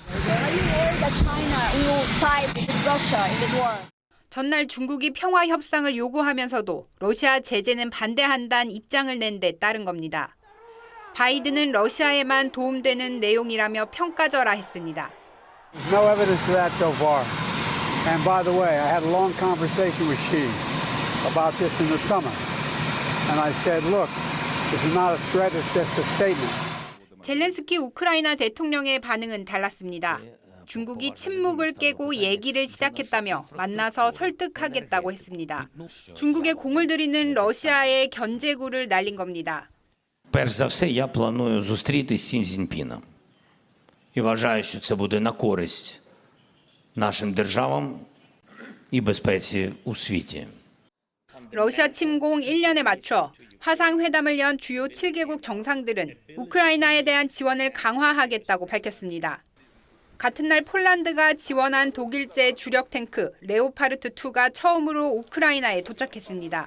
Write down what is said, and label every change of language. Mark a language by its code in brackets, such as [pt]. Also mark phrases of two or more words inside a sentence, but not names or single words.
[ko] 전날 중국이 평화 협상을 요구하면서도 러시아 제재는 반대한다는 입장을 낸 데 따른 겁니다. 바이든은 러시아에만 도움되는 내용이라며 평가절하 했습니다. [en] No evidence of that so far. And by the way, I had a long conversation with Xi about this in the summer. And I said, look, this is not a threat, it's just a statement. [ko] 젤렌스키 우크라이나 대통령의 반응은 달랐습니다. 중국이 침묵을 깨고 얘기를 시작했다며 만나서 설득하겠다고 했습니다. 중국에 공을 들이는 러시아의 견제구를 날린 겁니다. [uk] Перш за все, я планую зустрітись з Сі Цзіньпіном. І вважаю, що це буде на користь нашим державам і безпеці у світі. [ko] 러시아 침공 1년에 맞춰 화상회담을 연 주요 7개국 정상들은 우크라이나에 대한 지원을 강화하겠다고 밝혔습니다. 같은 날 폴란드가 지원한 독일제 주력 탱크 레오파르트 2가 처음으로 우크라이나에 도착했습니다.